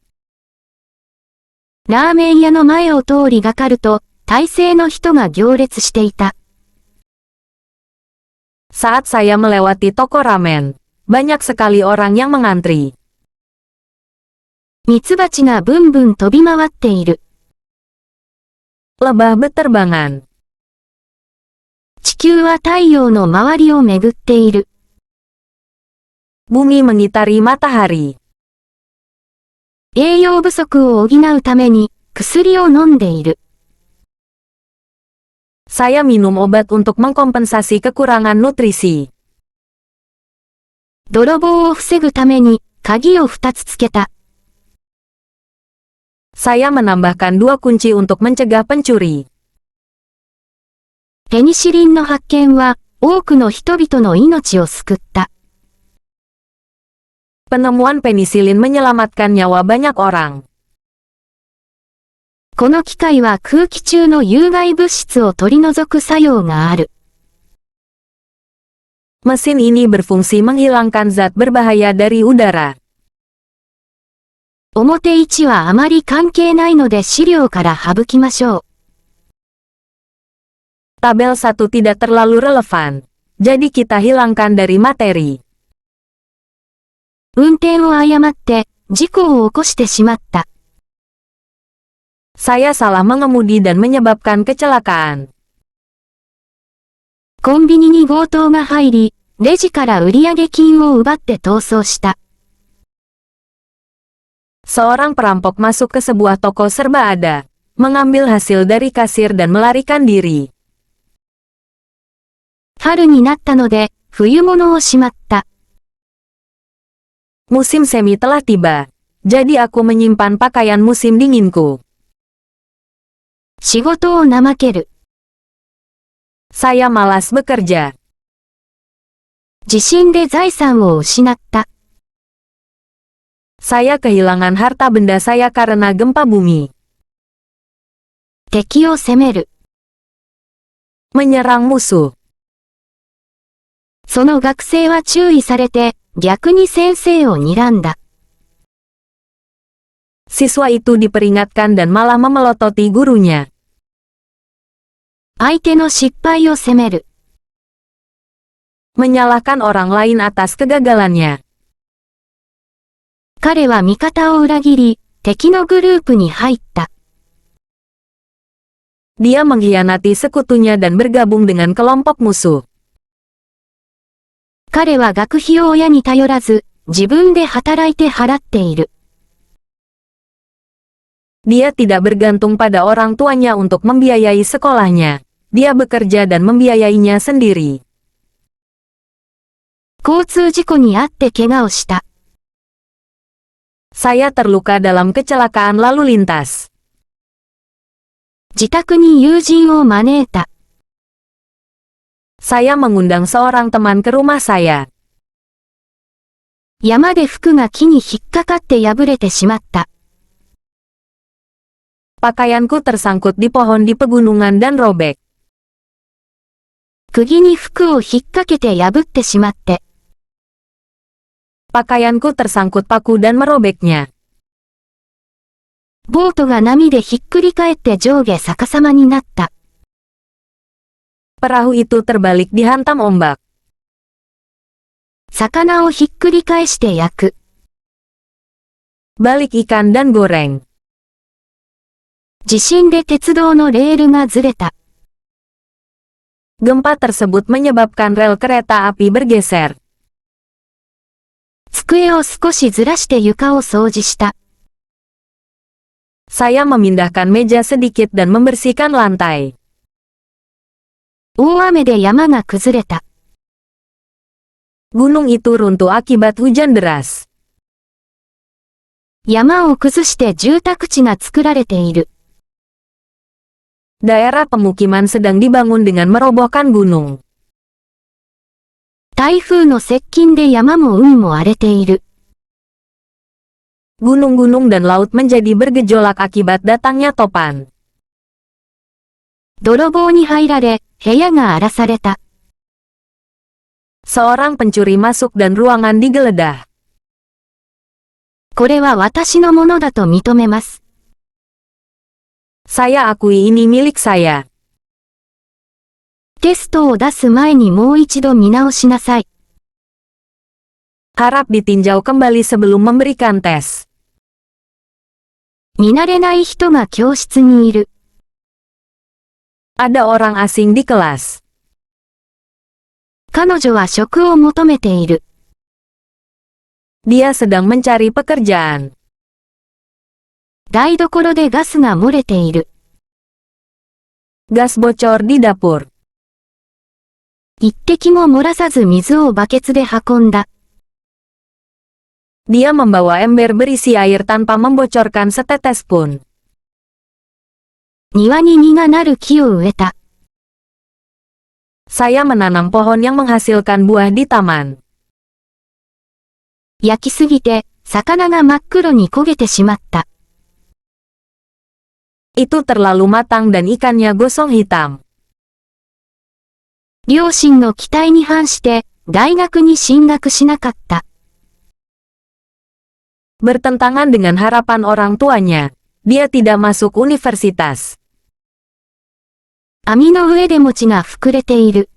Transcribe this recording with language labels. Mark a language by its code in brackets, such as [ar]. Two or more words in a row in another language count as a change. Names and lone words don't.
[ja] ラーメン屋の前を通りがかると、大勢の人が行列していた。 [id] Saat saya melewati toko ramen, banyak sekali orang yang mengantri. [ja] ミツバチがブンブン飛び回っている。 [id] Lebah berterbangan. [ja] 地球は太陽の周りを巡っている。 [id] Bumi mengitari matahari. [ja] 栄養不足を補うために、薬を飲んでいる。 [id] Saya minum obat untuk mengkompensasi kekurangan nutrisi. [ja] 泥棒を防ぐために、鍵を2つつけた。 [id] Saya menambahkan 2 kunci untuk mencegah pencuri. [ja] ペニシリンの発見は、多くの人々の命を救った。 [id] Penemuan penisilin menyelamatkan nyawa banyak orang. [ja] この機械は空気中の有害物質を取り除く作用がある。 [id] Mesin ini berfungsi menghilangkan zat berbahaya dari udara. [ja] 表1はあまり関係ないので資料から省きましょう。 [id] Tabel 1 tidak terlalu relevan. Jadi kita hilangkan dari materi. [ja] 運転を誤って、事故を起こしてしまった。 [id] Saya salah mengemudi dan menyebabkan kecelakaan. [ja] コンビニに強盗が入り、レジから売上金を奪って逃走した。 [id] Seorang perampok masuk ke sebuah toko serba ada, mengambil hasil dari kasir dan melarikan diri. [ja] 春になったので、冬物をしまった。 [id] Musim semi telah tiba. Jadi aku menyimpan pakaian musim dinginku. [ja] 仕事を怠ける。 [id] Saya malas bekerja. [ja] 地震で財産を失った。 [id] Saya kehilangan harta benda saya karena gempa bumi. [ja] 敵を攻める。 [id] Menyerang musuh. [ja] その学生は注意されて、逆に先生を睨んだ。 [id] Siswa itu diperingatkan dan malah memelototi gurunya. [ja] 相手の失敗を責める。 [id] Menyalahkan orang lain atas kegagalannya. [ja] 彼は味方を裏切り、敵のグループに入った。 [id] Dia mengkhianati sekutunya dan bergabung dengan kelompok musuh. [ja] 彼は学費を親に頼らず、自分で働いて払っている。 [id] Dia tidak bergantung pada orang tuanya untuk membiayai sekolahnya. Dia bekerja dan membiayainya sendiri. [ja] 交通事故に遭って怪我をした。 [id] Saya terluka dalam kecelakaan lalu lintas. [ja] 自宅に友人を招いた。 [id] Saya mengundang seorang teman ke rumah saya. [ja] 山で服が木に引っかかって破れてしまった。 [id] Pakaianku tersangkut di pohon di pegunungan dan robek. [ja] 釘に服を引っ掛けて破ってしまって。 [id] Pakaianku tersangkut paku dan merobeknya. [ja] ボートが波でひっくり返って上下逆さまになった。 [id] Perahu itu terbalik dihantam ombak. [ja] 魚をひっくり返して焼く。 [id] Balik ikan dan goreng. [ja] 地震で鉄道のレールがずれた。 [id] Gempa tersebut menyebabkan rel kereta api bergeser. [ja] 机を少しずらして床を掃除した。 [id] Saya memindahkan meja sedikit dan membersihkan lantai. [ja] 大雨で山が崩れた。 [id] Gunung itu runtuh akibat hujan deras. [ja] 山を崩して住宅地が作られている。 [id] Daerah pemukiman sedang dibangun dengan merobohkan gunung. [ja] 台風の接近で山も海も荒れている。 [id] Gunung-gunung dan laut menjadi bergejolak akibat datangnya topan. [ja] 泥棒に入られ、部屋が荒らされた。 [id] Seorang pencuri masuk dan ruangan digeledah. [ja] これは私のものだと認めます。 [id] Saya akui ini milik saya. [ja] テストを出す前にもう一度見直しなさい。 [id] Harap ditinjau kembali sebelum memberikan tes. [ja] 見慣れない人が教室にいる。 [id] Ada orang asing di kelas. [ja] 彼女は職を求めている。 [id] Dia sedang mencari pekerjaan. [ja] 台所でガスが漏れている。 [id] Gas bocor di dapur. [ja] 一滴も漏らさず水をバケツで運んだ。 [id] Dia membawa ember berisi air tanpa membocorkan setetes pun. [ja] 庭に実がなる木を植えた。 [id] Saya menanam pohon yang menghasilkan buah di taman. [ja] 焼きすぎて、魚が真っ黒に焦げてしまった。 [id] Itu terlalu matang dan ikannya gosong hitam. [ja] 両親の期待に反して、大学に進学しなかった。 [id] Bertentangan dengan harapan orang tuanya, dia tidak masuk universitas. [ja] 網の上で餅が膨れている。